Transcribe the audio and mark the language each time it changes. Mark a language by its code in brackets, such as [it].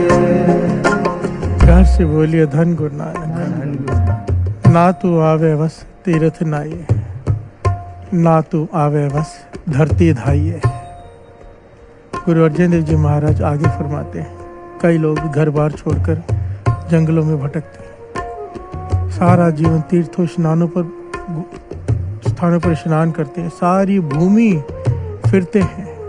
[hi] प्यार से बोलिए धन गुरु नानक। [pa] ना तू आवे बस तीरथ नाये, ना तू आवे बस धरती धाइये। [hi] गुरु अर्जन देव जी महाराज आगे फरमाते हैं, कई लोग घर बार छोड़कर जंगलों में भटकते हैं, सारा जीवन तीर्थों स्नानों पर स्थानों पर स्नान करते हैं, सारी भूमि फिरते हैं।